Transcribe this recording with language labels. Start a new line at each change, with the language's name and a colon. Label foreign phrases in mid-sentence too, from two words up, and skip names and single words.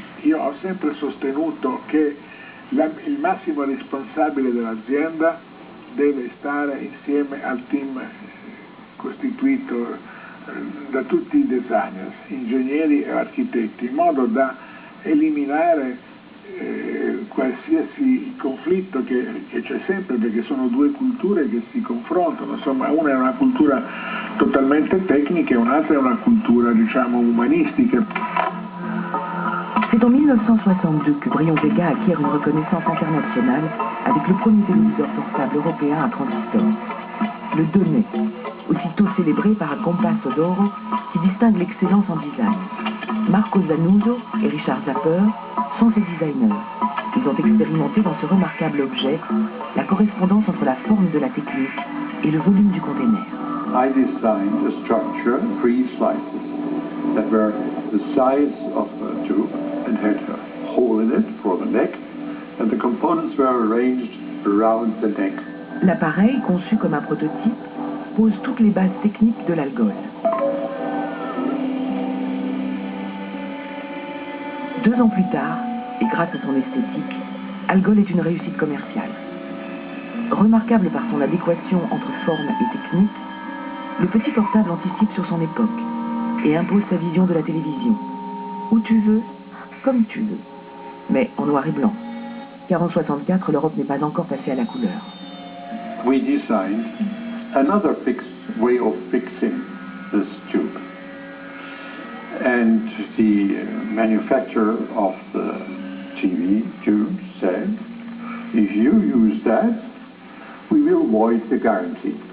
Italian: Io ho sempre sostenuto che il massimo responsabile dell'azienda deve stare insieme al team costituito da tutti i designers, ingegneri e architetti, in modo da eliminare qualsiasi conflitto che c'è sempre, perché sono due culture che si confrontano. Insomma, una è una cultura totalmente tecnica e un'altra è una cultura, diciamo, umanistica.
French: C'est en 1962 que Brion Vega acquiert une reconnaissance internationale avec le premier téléviseur portable européen à transistor, le Donnet, aussitôt célébré par un compasso d'oro qui distingue l'excellence en design. Marco Zanuso et Richard Zapper sont ses designers. Ils ont expérimenté dans ce remarquable objet la correspondance entre la forme de la technique et le volume du conteneur.
English: I designed a structure, 3 slices, that were the size of a tube and had a hole in it for the neck, and the components were arranged around the neck.
French: L'appareil, conçu comme un prototype, pose toutes les bases techniques de l'Algol. 2 ans plus tard, et grâce à son esthétique, Algol est une réussite commerciale. Remarquable par son adéquation entre forme et technique, le petit portable anticipe sur son époque et impose sa vision de la télévision. Où tu veux, comme tu veux, mais en noir et blanc, car en 64, l'Europe n'est pas encore passée à la couleur.
English: We designed another way of fixing this tube. And the manufacturer of the TV tube said, if you use that, we will void the guarantee.